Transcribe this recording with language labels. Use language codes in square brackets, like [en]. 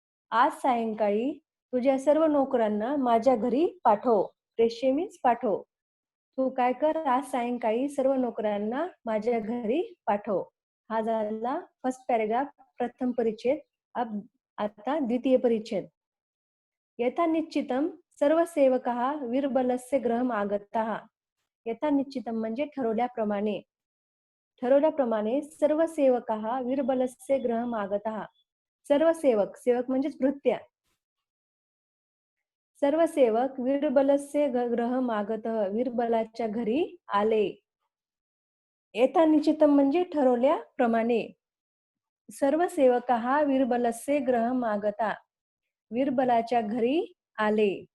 [mr] आज सायंकाळी तुझ्या सर्व नोकरांना माझ्या घरी पाठव. प्रेषय मीन्स पाठव. तू काय कर? आज सायंकाळी सर्व नोकरांना माझ्या घरी पाठव. हा झाला फर्स्ट पॅरेग्राफ, प्रथम परिच्छेद. आता द्वितीय परिच्छेद. [sa] यथा निश्चितम सर्व सेवकाः वीरबलस्य गृहम् आगताः. यथा निश्चितम [mr] म्हणजे ठरवल्याप्रमाणे. ठरवल्याप्रमाणे [sa] सर्व सेवकाः वीरबलस्य गृहम् आगताः. [mr] सर्व सेवक, सेवक म्हणजेच भृत्या, सर्व सेवक [sa] वीरबलस्य गृहम् आगतः, [mr] वीरबलाच्या घरी आले. [sa] यथा निश्चितम [mr] म्हणजे ठरवल्याप्रमाणे. [sa] सर्व सेवकाः वीरबलस्य गृहम् आगता, [mr] वीरबलाच्या घरी आले.